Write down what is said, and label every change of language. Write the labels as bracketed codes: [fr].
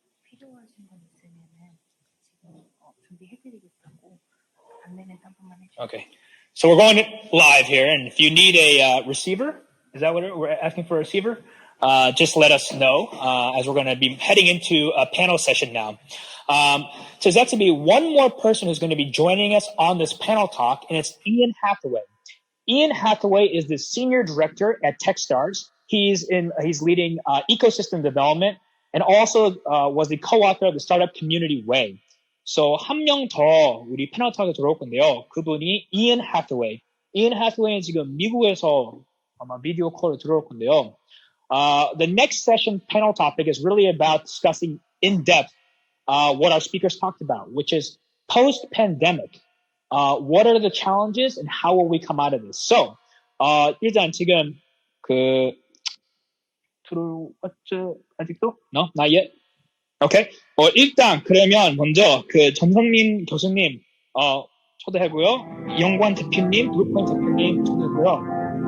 [ko] 필요하신 건 있으면은 지금 준비해드리겠다고 안내는 한 번만 해주세요. [en] Okay, so we're going live here, and if you need a receiver, is that what we're asking for a receiver? Just let us know as we're going to be heading into a panel session now. So there's got to be one more person who's going to be joining us on this panel talk, and it's Ian Hathaway. Ian Hathaway is the senior director at Techstars. He's leading ecosystem development and also was the co-author of the Startup Community Way. [ko] So 한 명 더 우리 패널 톡에 들어올 건데요. 그분이 Ian Hathaway. Ian Hathaway는 지금 미국에서 아마 비디오 콜로 들어올 건데요. [en] The next session panel topic is really about discussing in depth what our speakers talked about, which is post-pandemic. What are the challenges and how will we come out of this? [ko] So, 일단 지금 들어왔죠? 아직도? [en] No, not yet. Okay. [ko] 일단 그러면 먼저 전성민 교수님 초대하고요. 이영관 대표님, 블루포인트 대표님 초대하고요.